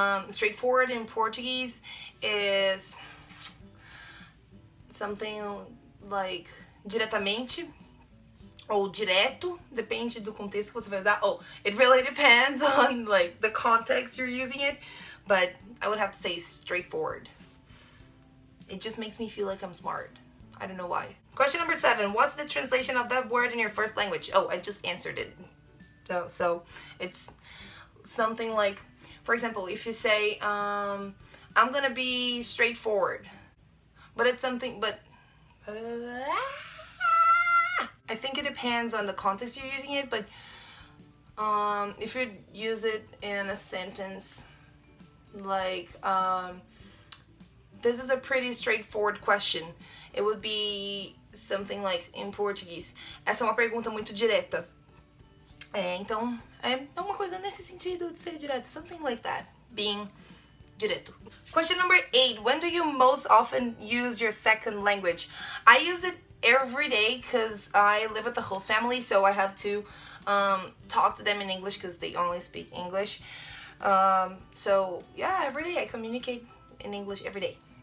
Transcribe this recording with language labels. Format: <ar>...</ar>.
<en>Straightforward in Portuguese is something like</en> <pt>diretamente ou direto, depende do contexto que você vai usar.</pt> <en>Oh, it really depends on like the context you're using it, but I would have to say straightforward. It just makes me feel like I'm smart. I don't know why. Question number 7. What's the translation of that word in your first language? Oh, I just answered it. So it's something like, for example, if you say, I'm gonna be straightforward, but it's something, but I think it depends on the context you're using it, but if you use it in a sentence like, this is a pretty straightforward question, it would be something like in Portuguese.</en> <pt>Essa é uma pergunta muito direta. Então, é uma coisa nesse sentido de ser direto.</pt> <en>Something like that. Being direto. Question number 8. When do you most often use your second language? I use it every day because I live with the host family, so I have to talk to them in English because they only speak English. So, yeah, every day I communicate in English every day.</en>